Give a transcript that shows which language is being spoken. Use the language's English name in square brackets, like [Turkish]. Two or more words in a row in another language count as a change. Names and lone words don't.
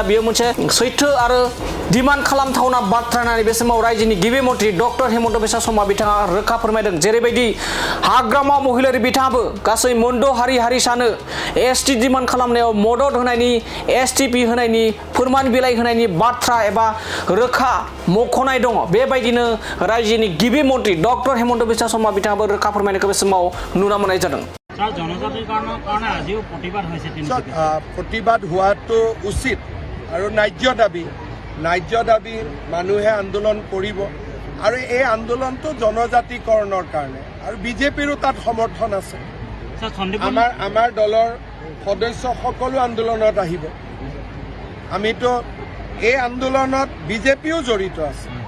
[Bodo] बेयो मोनसे सैथो आरो डिमान्ड खालामथावना बाथ्रा होननानै बे समाव रायजोनि गिबि मन्थ्रि डक्टर हिमन्त बिश्व शर्मा बिथाङा रोखा फोरमायदों जेरैबायदि हाग्रामा महिलारि बिथाङाबो गासै मोनद' हारिसानो एसटि डिमान्ड खालामनायाव मदद होनायनि एसटिपि होनायनि फोरमान बिलाइ होनायनि बाथ्रा एबा रोखा मख'नाय दङ बेबायदिनो रायजोनि गिबि मन्थ्रि डक्टर हिमन्त बिश्व शर्मा बिथाङाबो रोखा फोरमायनायखौ बे समाव नुनो मोननाय जादों [Assamese] প্ৰতিবাদ হোৱাটো উচিত আৰু ন্যায্য দাবী মানুহে আন্দোলন কৰিব আৰু এই আন্দোলনটো জনজাতিকৰণৰ কাৰণে আৰু বিজেপিৰো তাত সমৰ্থন আছে আমাৰ দলৰ সদস্য সকলো আন্দোলনত আহিব আমিতো এই আন্দোলনত বিজেপিও জড়িত আছে